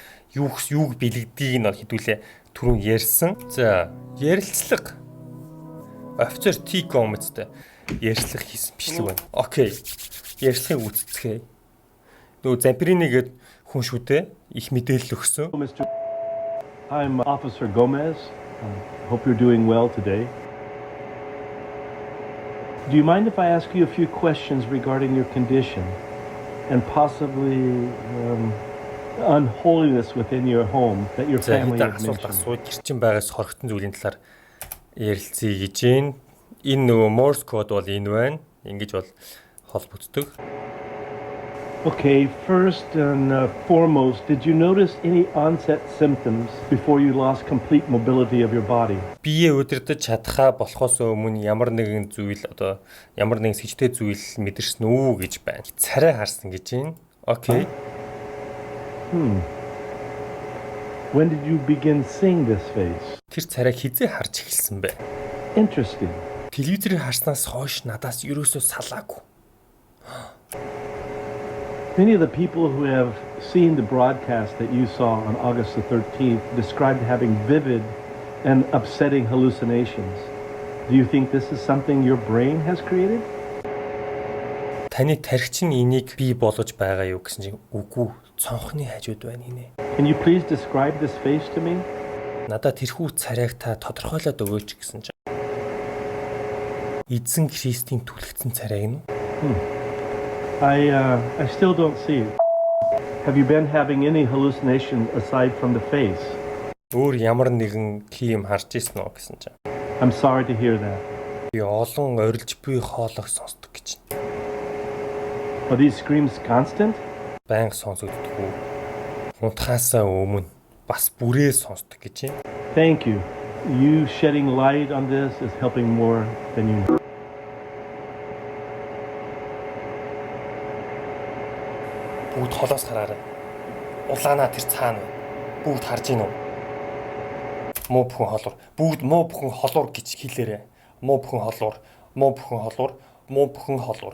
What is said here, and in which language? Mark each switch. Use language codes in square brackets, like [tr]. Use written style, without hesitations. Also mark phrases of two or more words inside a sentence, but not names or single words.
[mn] Юуг бэлэгдгийг нь хэдүүлээ түрүүн ярьсан. За, ярилцлага. Офицер T-com үстэй. Ярьслах хийсэн бичлэг байна. Окей. Ярьслахыг үзцгээе. Нөгөө Zamperini гээд хүн шүү дээ. Их мэдээлэл өгсөн. [en] I'm Officer Gomez. Hope you're doing well today. Do you mind if I ask you a few questions regarding your condition and possibly unholiness within your home that your family has mentioned? [mn] Гэрчин байгаас хоригдсон зүйлийн талаар ярилцъя гэж байна. Энэ нөгөө Morse код бол энэ байна. Ингэж бол холбогддог. [en] Okay, first and foremost, did you notice any onset symptoms before you lost complete mobility of your body? [mn] Бие удирдах чадхаа болохоос өмнө ямар нэгэн зүйл одоо ямар нэгэн сэжтэй зүйл мэдэрсэн үү гэж байна. Царай харсан гэж байна. Окей. [en] When did you begin seeing this face? [mn] Тэр царай хизээ харж эхэлсэн бэ? [en] Interesting. [mn] Телевизээр харснаас хойш надаас ерөөсөө салаагүй. [en] Many of the people who have seen the broadcast that you saw on August the 13th described having vivid and upsetting hallucinations. Do you think this is something your brain has created? [mn] Таны тархич нь энийг бий болгож байгаа юу гэсэн чинь үгүй, цонхны хажууд байна гинэ. [en] Can you please describe this face to me? [mn] Надад тэрхүү царайг та тодорхойлоод өгөөч гэсэн чинь. Эзэн Христийн түлхэгдсэн царайг нь [en] I still don't see it. Have you been having any hallucination aside from the face? [mn] өөр ямар нэгэн тийм харж ирсэн үү гэсэн чинь. [en] I'm sorry to hear that. [mn] Би олон орилж буй хоолойг сонсдог гэж. [en] Are these screams constant? [mn] Байнга сонсогддоггүй. Хунтахаасаа өмнө бас бүрээ сонсдог гэж. [en] Thank you. You shedding light on this is helping more than you know. [mn] Бүгд холоос хараарай. Улаанаа тэр цаана. Бүгд харж гин үү? Муу бүхэн холуур. Бүгд муу бүхэн холуур гэж хэлээрэй. Муу бүхэн холуур, муу бүхэн холуур, муу бүхэн холуур.